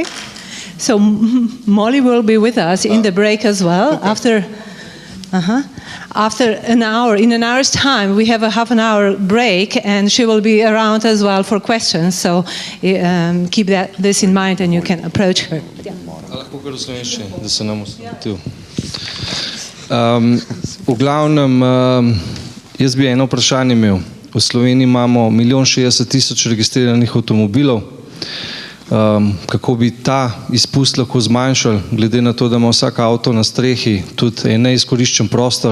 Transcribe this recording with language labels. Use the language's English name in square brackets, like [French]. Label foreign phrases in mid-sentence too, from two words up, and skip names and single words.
[English] So Molly will be with us in the break as well. Okay. After an hour, in an hour's time, we have a half an hour break, and she will be around as well for questions. So keep this in mind, and you can approach her. [Slovenian] V glavnem, jaz bi eno vprašanje imel. V Sloveniji imamo 1,60,000 registriranih avtomobilov. Kako bi ta izpust lahko zmanjšali, glede na to, da ima vsak avto na strehi tudi en neizkoriščen prostor.